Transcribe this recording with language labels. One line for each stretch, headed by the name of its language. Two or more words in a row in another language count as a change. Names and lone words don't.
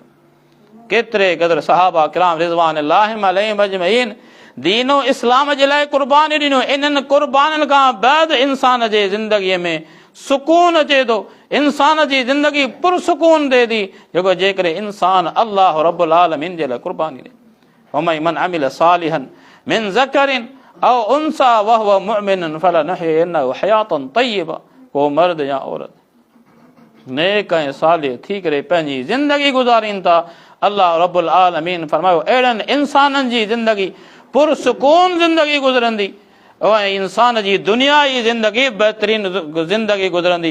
Sindhi: केतिरे क़दुरु सहाबा किराम
Arabic: رضوان الله عليهم أجمعين
Sindhi: दीनो इस्लाम जे लाइ क़ुर्बानी ॾिनो। इन्हनि क़ुर्बानीनि खां बाद इंसान जे ज़िंदगीअ में सुकून अचे थो, इंसान जी ज़िंदगी पुरसुकून थिए थी, जेको जेकॾहिं इंसान अल्लाह
Arabic: رب العالمين
Sindhi: जे लाइ क़ुर्बानी ॾे।
Arabic: ومن من عمل صالحا من ذكر أو أنثى وهو مؤمن فلنحيينه حياة طيبة.
Sindhi: को मर्द या औरत नेक ऐं सालिह थी करे पंहिंजी ज़िंदगी गुज़ारीनि था, अल्लाह
Arabic: رب العالمين
Sindhi: फरमायो अहिड़नि इंसाननि जी ज़िंदगी पुरसुकून ज़िंदगी गुज़रंदी ऐं इंसान जी दुनिया जी ज़िंदगी बहितरीन ज़िंदगी गुज़रंदी।